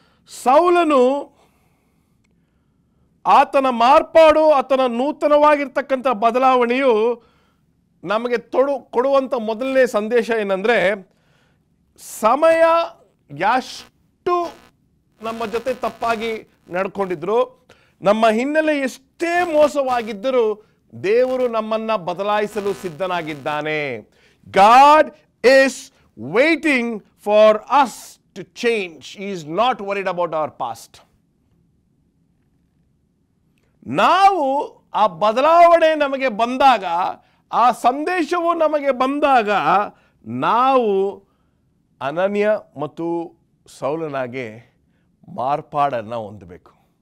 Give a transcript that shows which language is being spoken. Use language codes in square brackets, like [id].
[kn] ಸೌಲನು ಆತನ ಮಾರ್ಪಾಡು, ಆತನ ನೂತನವಾಗಿರ್ತಕ್ಕಂಥ ಬದಲಾವಣೆಯು ನಮಗೆ ಕೊಡುವಂಥ ಮೊದಲನೇ ಸಂದೇಶ ಏನಂದರೆ, ಸಮಯ ಎಷ್ಟು ನಮ್ಮ ಜೊತೆ ತಪ್ಪಾಗಿ ನಡ್ಕೊಂಡಿದ್ರು, ನಮ್ಮ ಹಿನ್ನೆಲೆ ಎಷ್ಟೇ ಮೋಸವಾಗಿದ್ದರೂ ದೇವರು ನಮ್ಮನ್ನು ಬದಲಾಯಿಸಲು ಸಿದ್ಧನಾಗಿದ್ದಾನೆ. [en] God is waiting for us to change. He is not worried about our past. [kn] ನಾವು ಆ ಬದಲಾವಣೆ ನಮಗೆ ಬಂದಾಗ, ಆ ಸಂದೇಶವು ನಮಗೆ ಬಂದಾಗ, ನಾವು ಅನನ್ಯ ಮತ್ತು ಸೌಲನಾಗೆ ಮಾರ್ಪಾಡನ್ನು ಹೊಂದಬೇಕು.